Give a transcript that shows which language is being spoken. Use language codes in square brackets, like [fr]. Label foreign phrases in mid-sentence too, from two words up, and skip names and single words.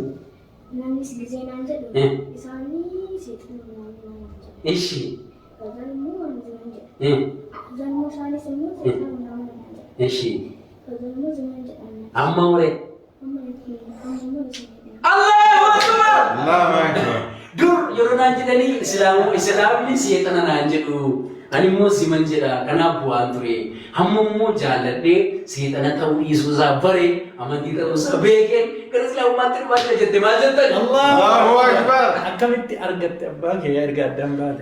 [om] Namnis gisee naan jedhu isaanii seexanuu Ishi. Kazalmuu waan jiran jedhu. Kazalmuu isaanis immoo seexanuu nama jedhu. Ishi. Kazalmuu ziman jedhan. Amma ure. Amma immoo isin [ar] الله أكبر. الله أكبر. [om] Dur yeroo naan jedhanii islaamni seexana naan jedhu. Ani immoo ziman jedha kanaaf bu'aan ture. Hamma immoo jaalladhee seexana ta'uu dhiisuusaa bare amantii ta'uusaa beekee gara islaamummaatti dhufaadha jette maal jettan? [ar] الله أكبر. [om] Akkamitti argatte abbaa kee erga addaan baate?